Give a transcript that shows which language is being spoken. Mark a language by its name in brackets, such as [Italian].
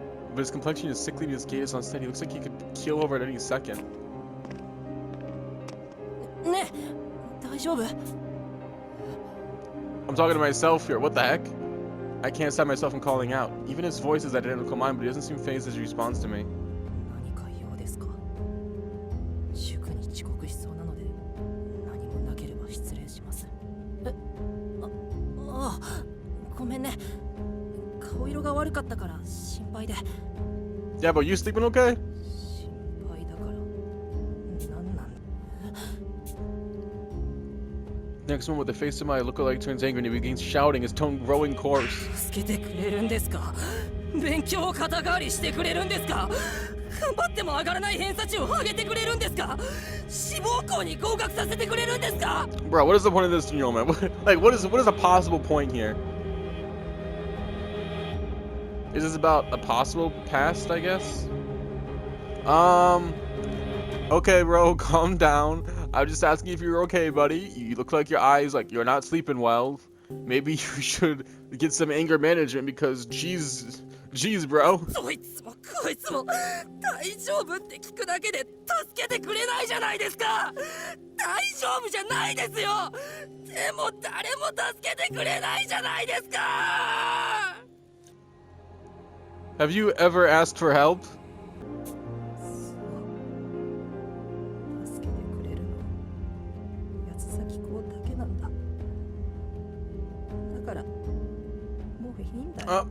[English] But his complexion is sickly and his gait is unsteady. He looks like he could keel over at any second. [Japanese] ね、大丈夫? [English] I'm talking to myself here. What the heck? I can't stop myself from calling out. Even his voice is identical to mine, but he doesn't seem fazed as he responds to me. [Japanese] 何か用ですか? 塾に遅刻しそうなので、何もなければ失礼します。ごめんね。顔色が悪かったから心配で。 [English] Yeah, but you sleeping okay? [Japanese] 心配だから。なんなん? [English] Next one with the face of my lookalike turns angry and he begins shouting, his tone growing coarse. [Japanese] 助けてくれるんですか?勉強を肩代わりしてくれるんですか? 頑張っても上がらない偏差値を上げてくれるんですか?志望校に合格させてくれるんですか? [English] Bro, what is the point of this to you, man? What is a possible point here? Is this about a possible past, I guess? Okay, bro, calm down. I'm just asking if you're okay, buddy. You look like your eyes, like you're not sleeping well. Maybe you should get some anger management because, jeez, bro. [Japanese] そいつもこいつも大丈夫って聞くだけで助けてくれないじゃないですか。大丈夫じゃないですよ。でも誰も助けてくれないじゃないですか。 [English] Have you ever asked for help? [Japanese] 助けてくれるのは八つ崎公だけなんだ。だからもういいんだよ。